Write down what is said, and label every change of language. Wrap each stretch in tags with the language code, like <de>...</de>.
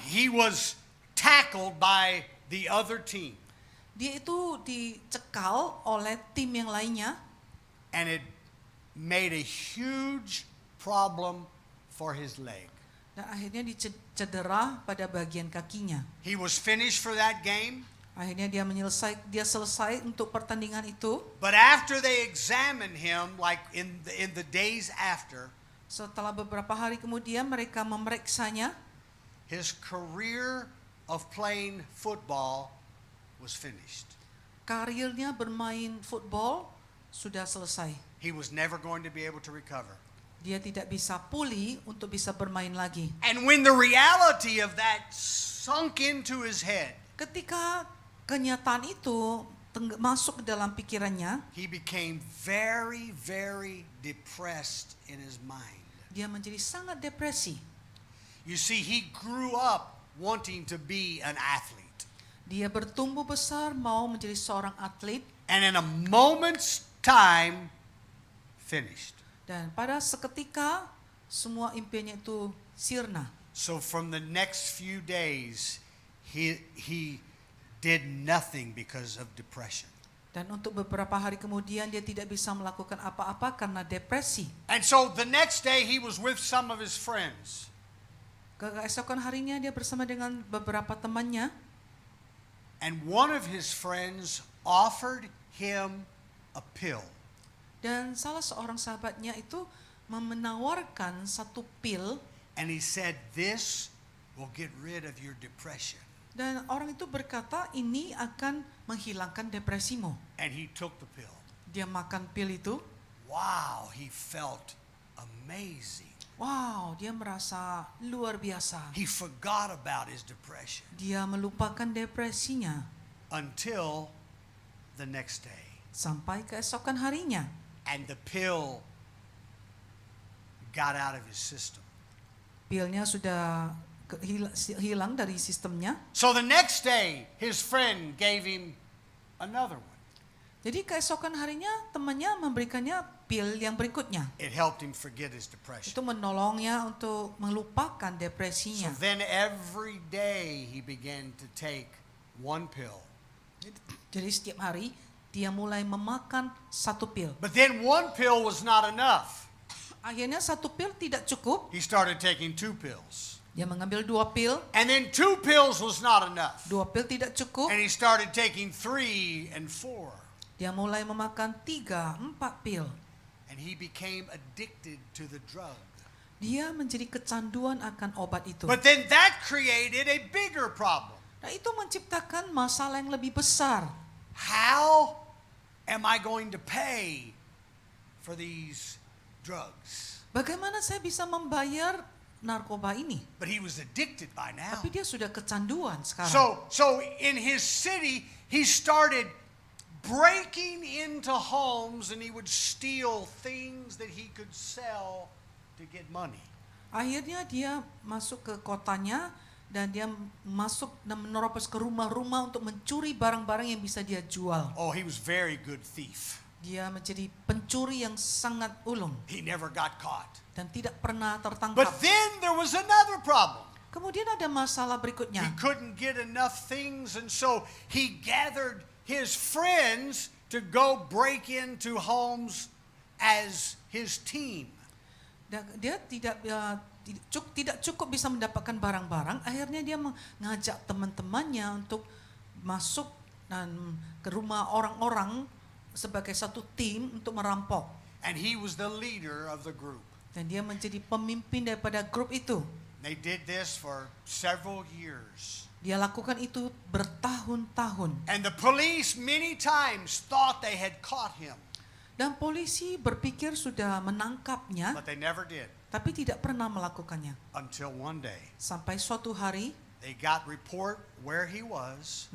<en>he was tackled by the other team</en> <id>dia itu dicekal oleh tim yang lainnya</id> <en>and it made a huge problem for his leg.</en> <id>dan akhirnya dicedera pada bagian kakinya.</id> <en>He was finished for that game,</en> <id>Akhirnya dia selesai untuk pertandingan itu.</id> <en>but after they examined him, like in the days after,</en> <id>Setelah beberapa hari kemudian mereka memeriksanya,</id> <en>his career of playing football was finished.</en> <id>karirnya bermain football sudah selesai.</id> <en>He was never going to be able to recover.</en> <id>Dia tidak bisa pulih untuk bisa bermain lagi.</id> <en>And when the reality of that sunk into his head,</en> <id>Ketika kenyataan itu masuk ke dalam pikirannya,</id> <en>he became very, very depressed in his mind.</en> <id>dia menjadi sangat depresi.</id> <en>You see, he grew up wanting to be an athlete.</en> <id>Dia bertumbuh besar mau menjadi seorang atlet</id> <en>And in a moment's time, finished.</en> <id>dan pada seketika semua impiannya itu sirna.</id> <en>So from the next few days, he did nothing because of depression.</en> <id>Dan untuk beberapa hari kemudian dia tidak bisa melakukan apa-apa karena depresi.</id> <en>And so the next day he was with some of his friends.</en> <id>Keesokan harinya dia bersama dengan beberapa temannya.</id> <en>And one of his friends offered him a pill.</en> <id>Dan salah seorang sahabatnya itu menawarkan satu pil.</id> <en>And he said, this will get rid of your depression.</en> <id>Dan orang itu berkata ini akan menghilangkan depresimu.</id> <en>And he took the pill.</en> <id>Dia makan pil itu.</id> <en>Wow, he felt amazing.</en> <id>Wow, dia merasa luar biasa.</id> <en>He forgot about his depression</en> <id>Dia melupakan depresinya</id> <en>until the next day.</en> <id>sampai keesokan harinya.</id> <en>And the pill got out of his system.</en> <id>Pilnya sudah hilang dari sistemnya.</id> <en>So the next day, his friend gave him another one.</en> <id>Jadi keesokan harinya temannya memberikannya pil yang berikutnya.</id> <en>It helped him forget his depression.</en> <id>Itu menolongnya untuk melupakan</id> <en>So</en> <id>depresinya.</id> <en>then every day he began to take one pill.</en> <id>Jadi setiap hari dia mulai memakan satu pil.</id> <en>But then one pill was not enough.</en> <id>Akhirnya satu pil tidak cukup.</id> <en>He started taking two pills.</en> <id>Dia mengambil 2 pil.</id> <en>And then 2 pills was not enough.</en> <id>2 pil tidak cukup.</id> <en>And he started taking 3 and 4.</en> <id>Dia mulai memakan 3, 4 pil.</id> <en>And he became addicted to the drug.</en> <id>Dia menjadi kecanduan akan obat itu.</id> <en>But then that created a bigger problem.</en> <id>Nah, itu menciptakan masalah yang lebih besar.</id> <en>How am I going to pay for these drugs?</en> <id>Bagaimana saya bisa membayar narkoba ini?</id> <en>But he was addicted by now.</en> <id>Tapi dia sudah kecanduan sekarang.</id> <en>So in his city, he started breaking into homes and he would steal things that he could sell to get money.</en> <id>Akhirnya dia masuk ke kotanya dan dia masuk dan menerobos ke rumah-rumah untuk mencuri barang-barang yang bisa dia jual.</id> <en>Oh, he was very good thief.</en> <id>Dia menjadi pencuri yang sangat ulung</id> <en>He never got caught.</en> <id>dan tidak pernah</id> <en>But</en> <id>tertangkap.</id> <en>then there was another problem.</en> <id>Kemudian ada masalah berikutnya.</id> <en>He couldn't get enough things, and so he gathered his friends to go break into homes as his team.</en> <id>Dan dia tidak cukup bisa mendapatkan barang-barang. Akhirnya dia mengajak teman-temannya untuk masuk dan ke rumah orang-orang sebagai satu tim untuk merampok.</id> <en>And he was the leader of the group.</en> <id>Dan dia menjadi pemimpin daripada grup itu.</id> <en>They did this for several years.</en> <id>Dia lakukan itu bertahun-tahun.</id> <en>And the police many times thought they had caught him,</en> <id>Dan polisi berpikir sudah menangkapnya,</id> <en>but they never did.</en> <id>tapi tidak pernah melakukannya.</id> <en>Until one day,</en> <id>Sampai suatu hari,</id> <en>they got report where he was.</en>